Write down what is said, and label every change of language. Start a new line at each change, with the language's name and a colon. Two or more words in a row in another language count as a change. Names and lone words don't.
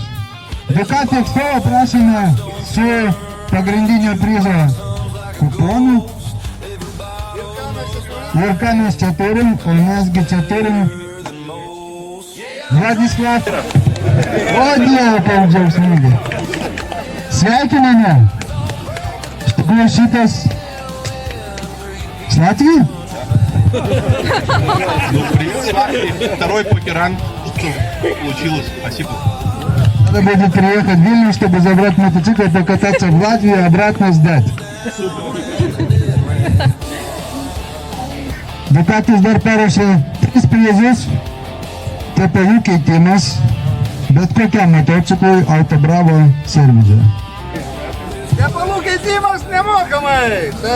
Lithuanian: Ducati atstovą prašome su pagrindinio prizo kuponu. Ir ką mes čia turim, o mesgi čia turim Vladislav. O Dieve, kaip džiaugsmingai. Sveikiname. Iš tikrųjų šitas
Russian: с Латвии? Ну, привет, второй покеран, что получилось, спасибо. Надо будет приехать в Вильнюс, чтобы забрать мотоцикл, покататься в Латвию, обратно сдать.
Lithuanian: Ducatis dar paruošė 3 prizus, tepalų keitimas, bet kokiam motociklui Autobravo servise. Tepalų keitimas nemokamai!